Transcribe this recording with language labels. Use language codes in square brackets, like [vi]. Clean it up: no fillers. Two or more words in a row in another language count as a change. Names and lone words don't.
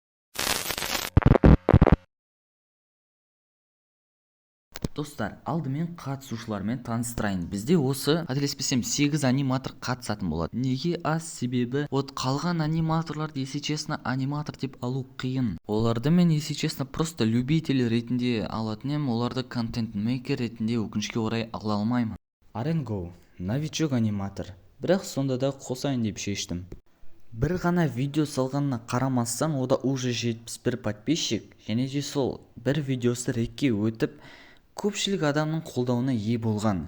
[kk] Достар, алдымен қатысушылармен таныстырайын. Бізде осы, қателеспесем, 8 аниматор қатысатын болады. Неге аз? Себебі қалған аниматорларды, [ru] если честно, [kk] аниматор деп алу қиын. Оларды мен, [ru] если честно, просто любитель [kk] ретінде алатын ем, оларды контент-мейкер ретінде өкінішке орай ала алмаймын. Аренго, новичок аниматор. Бірақ сонда да қосайын деп шештім. Бір ғана видео салғанына қарамастан, ода [ru] уже 71 подписчик, [kk] және де сол бір видеосы рекке өтіп, көпшілік адамның қолдауына ие болған.